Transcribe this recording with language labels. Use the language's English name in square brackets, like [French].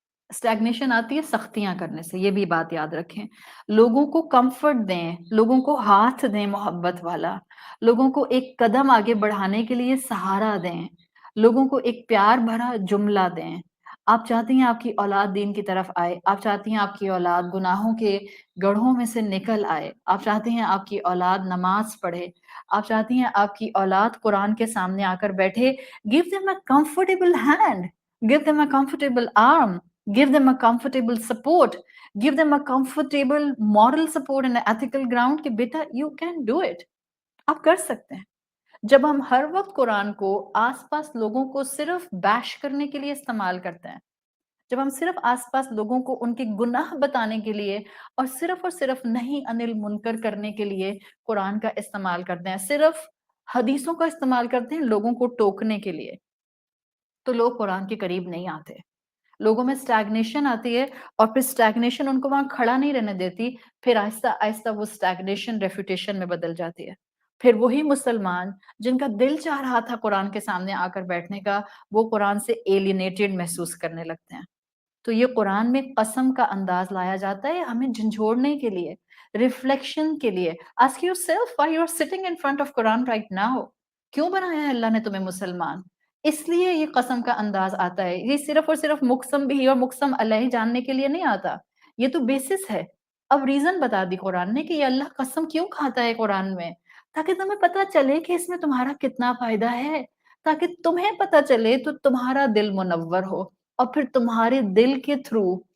[Urdu] Stagnation آتی ہے سختیاں کرنے سے، یہ بھی بات یاد رکھیں. لوگوں کو کمفرٹ دیں، لوگوں کو ہاتھ دیں محبت والا، لوگوں کو ایک قدم آگے بڑھانے کے لیے سہارا دیں، لوگوں کو ایک پیار بھرا جملہ دیں. آپ چاہتی ہیں آپ کی اولاد دین کی طرف آئے، آپ چاہتی ہیں آپ کی اولاد گناہوں کے گڑھوں میں سے نکل آئے، آپ چاہتی ہیں آپ کی اولاد نماز پڑھے، آپ چاہتی ہیں آپ کی اولاد قرآن کے سامنے آ کر بیٹھے. [English] give them a comfortable hand, give them a comfortable arm, give them a comfortable support, give them a comfortable moral support and ethical ground کہ بیٹا you can do it. [Urdu] آپ کر سکتے ہیں. جب ہم ہر وقت قرآن کو آس پاس لوگوں کو صرف بیش کرنے کے لیے استعمال کرتے ہیں، جب ہم صرف آس پاس لوگوں کو ان کے گناہ بتانے کے لیے اور صرف نہیں انل منکر کرنے کے لیے قرآن کا استعمال کرتے ہیں، صرف حدیثوں کا استعمال کرتے ہیں لوگوں کو ٹوکنے کے لیے، تو لوگ قرآن کے قریب نہیں آتے. لوگوں میں اسٹیگنیشن آتی ہے اور پھر اسٹیگنیشن ان کو وہاں کھڑا نہیں رہنے دیتی، پھر آہستہ آہستہ وہ اسٹیگنیشن ریفیوٹیشن میں بدل جاتی ہے. پھر وہی مسلمان جن کا دل چاہ رہا تھا قرآن کے سامنے آ کر بیٹھنے کا، وہ قرآن سے ایلینیٹڈ محسوس کرنے لگتے ہیں. تو یہ قرآن میں قسم کا انداز لایا جاتا ہے ہمیں جھنجھوڑنے کے لیے، ریفلیکشن کے لیے. [English] Ask yourself why you are sitting in front of Quran right now. [Urdu] کیوں بنایا ہے اللہ نے تمہیں مسلمان؟ اس لیے یہ قسم کا انداز آتا ہے، یہ صرف اور صرف مقسم بھی اور مقسم علیہ جاننے کے لیے نہیں آتا، یہ تو بیسس ہے۔ اب ریزن بتا دی قرآن نے کہ یہ اللہ قسم کیوں کھاتا ہے قرآن میں، تاکہ تمہیں پتا چلے کہ اس میں تمہارا کتنا فائدہ ہے، تاکہ تمہیں پتا چلے تو تمہارا دل منور ہو، اور پھر تمہارے دل کے تھرو،